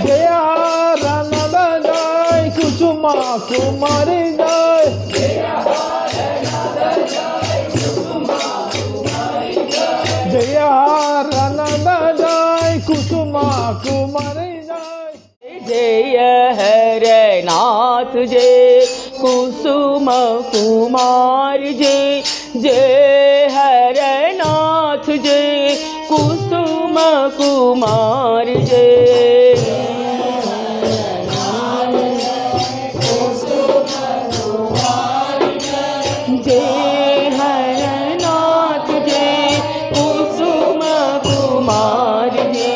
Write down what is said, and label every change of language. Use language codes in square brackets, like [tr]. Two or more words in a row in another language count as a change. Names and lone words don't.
[hi] जय हरनाथ जय कुसुमा कुमारी जय। जय हरनाथ जय कुसुमा कुमारी जय। जय हरनाथ जय कुसुमा कुमारी जय। जय हरनाथ जय कुसुम कुमार जय। जय हरनाथ जय कुसुम कुमार जय। जय हरनाथ जय कुसुम कुमार जय।